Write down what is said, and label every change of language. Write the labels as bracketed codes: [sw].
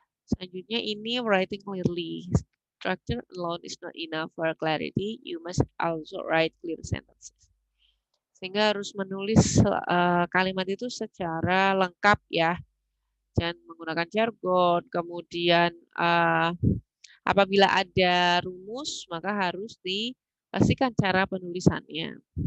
[id] Selanjutnya ini writing clearly. [en] Structure alone is not enough for clarity. You must also write clear sentences. [id] Sehingga harus menulis kalimat itu secara lengkap ya. Jangan menggunakan jargon. Kemudian apabila ada rumus, maka harus dipastikan cara penulisannya.